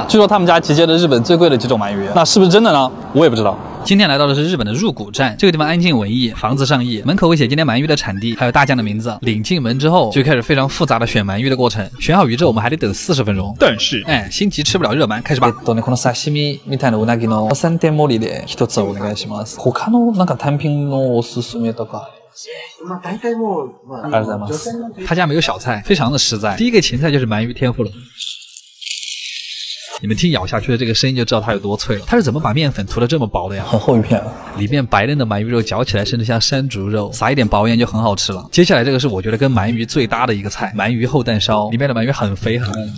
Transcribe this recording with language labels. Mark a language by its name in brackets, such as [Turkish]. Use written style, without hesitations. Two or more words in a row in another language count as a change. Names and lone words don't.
[Chinese] 据说他们家集结了日本最贵的几种鳗鱼，那是不是真的呢？我也不知道。今天来到的是日本的入谷站，这个地方安静文艺，房子上亿，门口会写今天鳗鱼的产地，还有大将的名字。领进门之后就开始非常复杂的选鳗鱼的过程，选好鱼之后我们还得等40分钟。但是，心急吃不了热鳗，开始吧。 [Japanese] この刺身みたいなうなぎの3点盛りで1つお願いします。他のなんか単品のおすすめとか。ありがとうございます。 [Chinese] 他家没有小菜，非常的实在。第一个芹菜就是鳗鱼天妇了。你们听咬下去的这个声音就知道它有多脆了。它是怎么把面粉涂得这么薄的呀？很厚一片，里面白嫩的鳗鱼肉嚼起来甚至像山竹肉，撒一点薄盐就很好吃了。接下来这个是我觉得跟鳗鱼最搭的一个菜，鳗鱼厚蛋烧，里面的鳗鱼很肥很嫩。